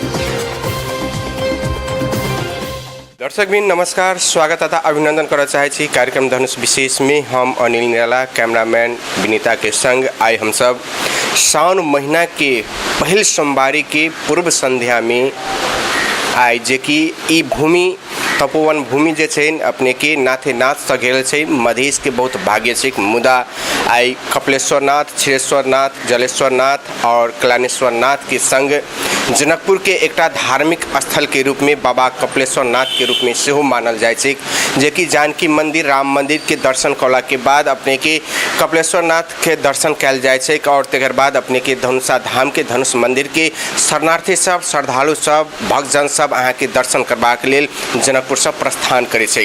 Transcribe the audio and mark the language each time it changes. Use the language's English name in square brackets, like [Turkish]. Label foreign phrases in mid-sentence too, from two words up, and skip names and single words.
[Maithili] दर्शक बिन नमस्कार, स्वागत तथा अभिनंदन करना चाहे छी कार्यक्रम धनुष विशेष में। हम अनिल निराला, कैमरामैन विनीता के संग आए हम सब सावन महीना के पहल सोमवारी के पूर्व संध्या में आए, जे कि ई भूमि तपोवन भूमि जे छै अपने के नाथे नाथ से घेरल छै। मधेश के बहुत भाग्य छै, मुदा आई कपिलेश्वर नाथ, क्षीरेश्वर नाथ, जलेश्वर नाथ और कलानेश्वर नाथ के संग जनकपुर के एकटा धार्मिक स्थल के रूप में बाबा कपिलेश्वर नाथ के रूप में सेहो मानल जाय छै, जे कि जानकी मंदिर राम मंदिर के दर्शन कला के बाद अपने के कपिलेश्वर नाथ के दर्शन कैल जाय छै और तकर बाद अपने के धनुषा धाम के धनुष मंदिर के शरणार्थी सब, श्रद्धालु सब, भक्तजन सब अहाँ के दर्शन करबाक लेल जनकपुर से प्रस्थान करे छै।